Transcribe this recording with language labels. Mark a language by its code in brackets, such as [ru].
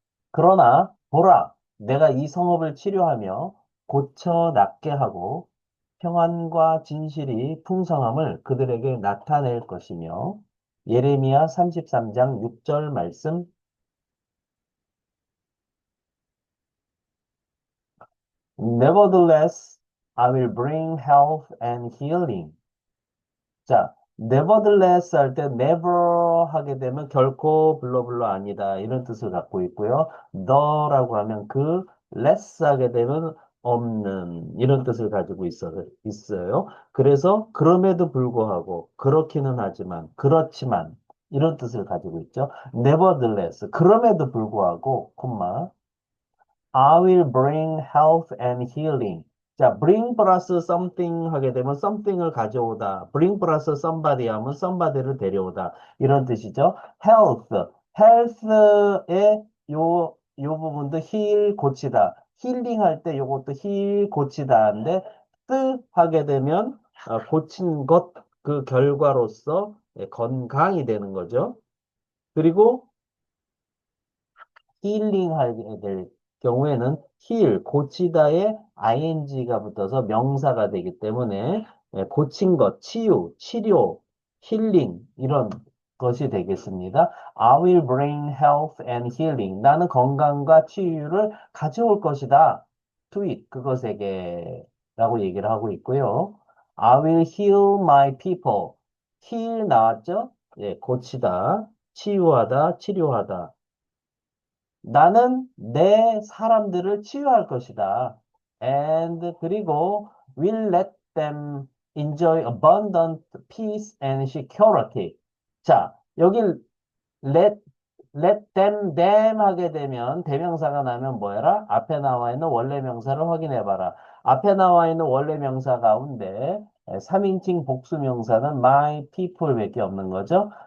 [ko] 그러나 보라, 내가 이 성읍을 치료하며 고쳐 낫게 하고 평안과 진실이 풍성함을 그들에게 나타낼 것이며 예레미야 33장 6절 말씀. [en] Nevertheless, I will bring health and healing. [ko] 자, nevertheless 할 때 never 하게 되면 결코 블러블러 아니다 이런 뜻을 갖고 있고요. the라고 하면 그 less 하게 되면 없는 이런 뜻을 가지고 있어요. 그래서 그럼에도 불구하고 그렇기는 하지만 그렇지만 이런 뜻을 가지고 있죠. [en] nevertheless [ko] 그럼에도 불구하고 콤마 [en] I will bring health and healing. [ko] 자, bring 플러스 something 하게 되면 something을 가져오다. bring 플러스 somebody 하면 somebody를 데려오다. 이런 뜻이죠. health. health의 요 부분도 heal, 고치다. 힐링 할 때 요것도 heal, 고치다. 인데, 뜨 하게 되면 고친 것, 그 결과로서 건강이 되는 거죠. 그리고 힐링하게 될 경우에는 힐, 고치다에 ing가 붙어서 명사가 되기 때문에 예, 고친 것, 치유, 치료, 힐링 이런 것이 되겠습니다. [en] I will bring health and healing. [ko] 나는 건강과 치유를 가져올 것이다. [en] To it, [ko] 그것에게 라고 얘기를 하고 있고요. [en] I will heal my people. heal [ko] 나왔죠? 예, 고치다, 치유하다, 치료하다. 나는 내 사람들을 치유할 것이다. [en] And [ko] 그리고 [en] will let them enjoy abundant peace and security. [ko] 자, 여기 let them 하게 되면 대명사가 나면 뭐해라? 앞에 나와 있는 원래 명사를 확인해 봐라. 앞에 나와 있는 원래 명사 가운데 3인칭 복수 명사는 my people밖에 없는 거죠.